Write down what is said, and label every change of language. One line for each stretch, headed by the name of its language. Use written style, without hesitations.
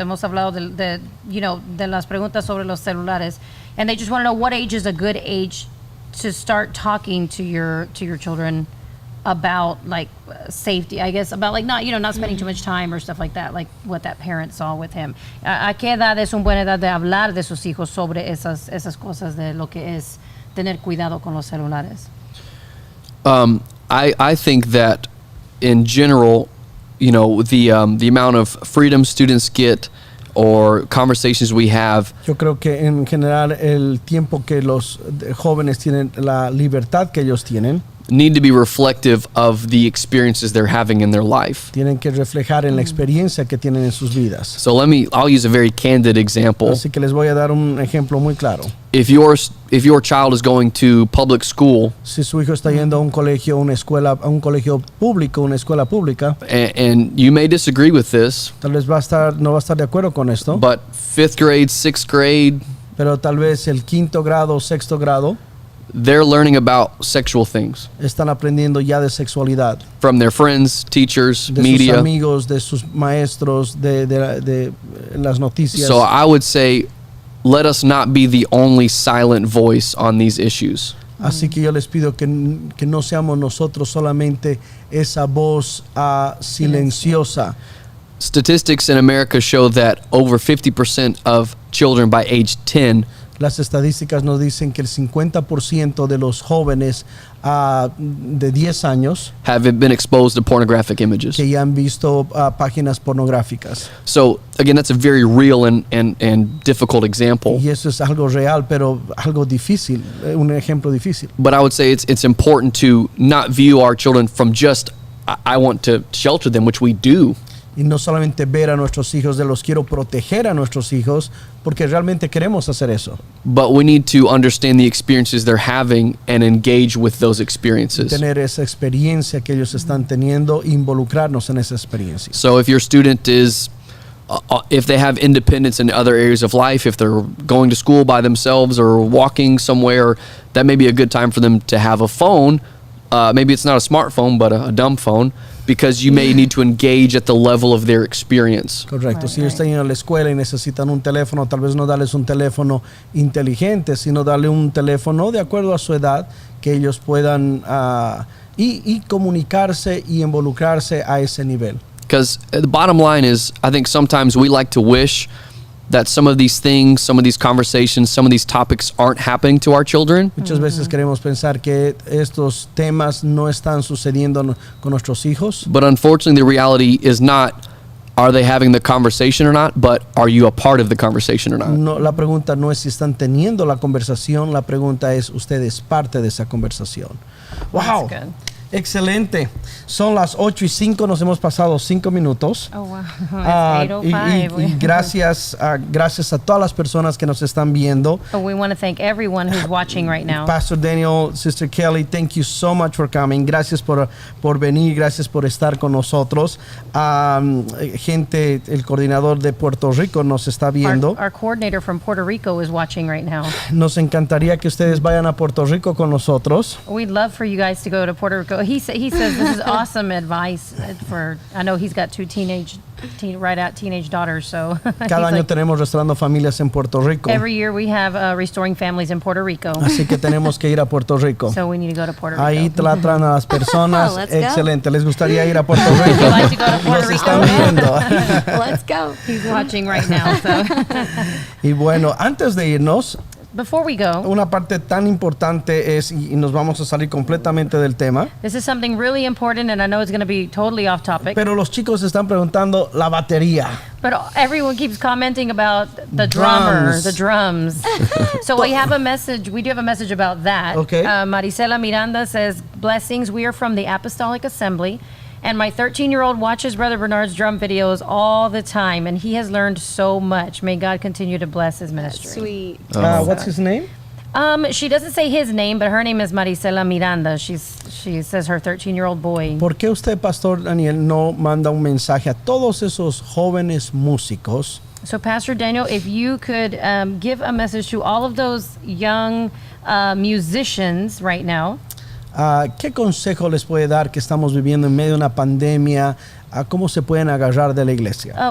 Spanish: Hemos hablado de las preguntas sobre los celulares,
English: and they just want to know what age is a good age to start talking to your children about like safety, I guess, about like not spending too much time or stuff like that, like what that parent saw with him.
Spanish: ¿A qué edad es una buena edad de hablar de sus hijos sobre esas cosas de lo que es tener cuidado con los celulares?
English: I think that in general, the amount of freedom students get or conversations we have,
Spanish: Yo creo que en general el tiempo que los jóvenes tienen, la libertad que ellos tienen,
English: need to be reflective of the experiences they're having in their life.
Spanish: tienen que reflejar en la experiencia que tienen en sus vidas.
English: So I'll use a very candid example.
Spanish: Así que les voy a dar un ejemplo muy claro.
English: If your child is going to public school
Spanish: Si su hijo está yendo a un colegio, a un colegio público, una escuela pública,
English: and you may disagree with this,
Spanish: tal vez no va a estar de acuerdo con esto,
English: but 5th grade, 6th grade,
Spanish: pero tal vez el 5º grado o 6º grado
English: they're learning about sexual things
Spanish: están aprendiendo ya de sexualidad,
English: from their friends, teachers,
Spanish: de sus
English: media.
Spanish: amigos, de sus maestros, de las noticias.
English: So I would say, let us not be the only silent voice on these issues.
Spanish: Así que yo les pido que no seamos nosotros solamente esa voz silenciosa.
English: Statistics in America show that over 50% of children by age 10
Spanish: Las estadísticas nos dicen que el 50% de los jóvenes de 10 años
English: have been exposed to pornographic images.
Spanish: que ya han visto páginas pornográficas.
English: So again, that's a very real and difficult example.
Spanish: Y eso es algo real, pero algo difícil, un ejemplo difícil.
English: But I would say it's important to not view our children from just I want to shelter them, which we do.
Spanish: Y no solamente ver a nuestros hijos de los quiero proteger a nuestros hijos, porque realmente queremos hacer eso.
English: But we need to understand the experiences they're having and engage with those experiences.
Spanish: Tener esa experiencia que ellos están teniendo, involucrarnos en esa experiencia.
English: So if your student is, if they have independence in other areas of life, if they're going to school by themselves or walking somewhere, that may be a good time for them to have a phone. Maybe it's not a smartphone, but a dumb phone, because you may need to engage at the level of their experience.
Spanish: Correcto. Si ellos están yendo a la escuela y necesitan un teléfono, tal vez no darles un teléfono inteligente, sino darle un teléfono de acuerdo a su edad, que ellos puedan y comunicarse y involucrarse a ese nivel.
English: Because the bottom line is, I think sometimes we like to wish that some of these things, some of these conversations, some of these topics aren't happening to our children.
Spanish: Muchas veces queremos pensar que estos temas no están sucediendo con nuestros hijos.
English: But unfortunately, the reality is not, are they having the conversation or not, but are you a part of the conversation or not?
Spanish: No, la pregunta no es si están teniendo la conversación, la pregunta es, ¿usted es parte de esa conversación? ¡Wow!
English: That's good.
Spanish: Excelente. Son las 8:05, nos hemos pasado 5 minutos.
English: Oh, wow.
Spanish: Y
English: It's 8:05.
Spanish: gracias a todas las personas que nos están viendo.
English: So we want to thank everyone who's watching right now. Pastor Daniel, Sister Kelly, thank you so much for coming.
Spanish: Gracias por venir, gracias por estar con nosotros. Gente, el coordinador de Puerto Rico nos está viendo.
English: Our coordinator from Puerto Rico is watching right now.
Spanish: Nos encantaría que ustedes vayan a Puerto Rico con nosotros.
English: We'd love for you guys to go to Puerto Rico. He says this is awesome advice for. I know he's got two teenage daughters, so
Spanish: Cada año tenemos Restaurando Familias en Puerto Rico.
English: every year we have Restoring Families in Puerto Rico.
Spanish: Así que tenemos que ir a Puerto Rico.
English: So we need to go to Puerto Rico.
Spanish: Ahí tratan a las personas.
English: Let's go.
Spanish: Excelente. ¿Les gustaría ir a Puerto Rico?
English: Would you like to go to Puerto
Spanish: Nos
English: Rico?
Spanish: están viendo.
English: Let's go. He's watching right now. So
Spanish: Y bueno, antes de irnos,
English: before we go,
Spanish: una parte tan importante es, y nos vamos a salir completamente del tema,
English: this is something really important, and I know it's going to be totally off topic.
Spanish: pero los chicos están preguntando la batería.
English: But everyone keeps commenting about the drummer, Drums. the drums. So we have a message. We do have a message about that. Okay. Marisela Miranda says, blessings. We are from the Apostolic Assembly. And my 13-year-old watches Brother Bernard's drum videos all the time. And he has learned so much. May God continue to bless his ministry. Sweet. What's his name? She doesn't say his name, but her name is Marisela Miranda. She says her 13-year-old boy.
Spanish: ¿Por qué usted, Pastor Daniel, no manda un mensaje a todos esos jóvenes músicos? So, Pastor Daniel, if you could give a message to all of those young musicians right now. ¿Qué consejo les puede dar que estamos viviendo en medio de una pandemia? ¿Cómo se pueden agarrar de la iglesia?